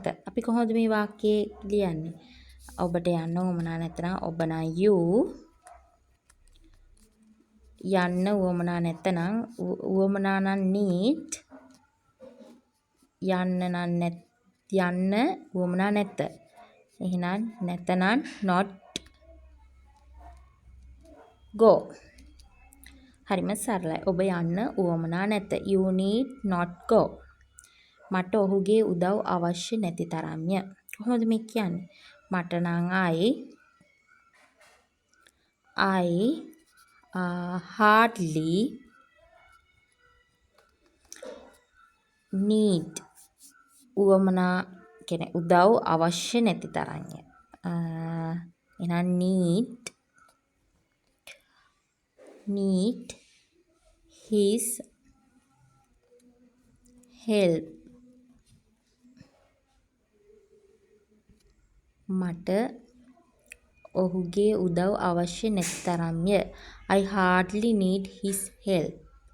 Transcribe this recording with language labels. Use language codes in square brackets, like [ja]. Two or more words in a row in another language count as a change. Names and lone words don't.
[si] අපි කොහොමද මේ වාක්‍යය ලියන්නේ? ඔබට යන්න උවමනා නැත්නම් ඔබ නම් you යන්න උවමනා නැත්නම් උවමනා නම් need යන්න උවමනා නැත. එහෙනම් නැතනම් [en] not go. [si] හරිම සරලයි. ඔබ යන්න උවමනා නැත. [en] You need not go. [si] මට ඔහුගේ උදව් අවශ්‍ය නැති තරම්ය. කොහොමද මේ කියන්නේ? මට නම් [en] I hardly need [si] උවමනා කියන්නේ උදව් අවශ්‍ය නැති තරම්ය. [en] එහෙනම් need his help. [si] මට ඔහුගේ උදව් අවශ්‍ය නැති තරම්ය. [en] I hardly need his help.